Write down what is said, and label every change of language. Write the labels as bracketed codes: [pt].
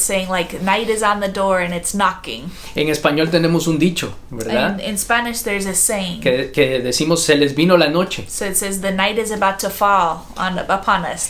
[en] saying like night is on the door and it's knocking. [es] En español tenemos un dicho, ¿verdad? [en] In Spanish there's a saying. [es] Que decimos se les vino la noche. [en] So it says the night is about to fall upon us.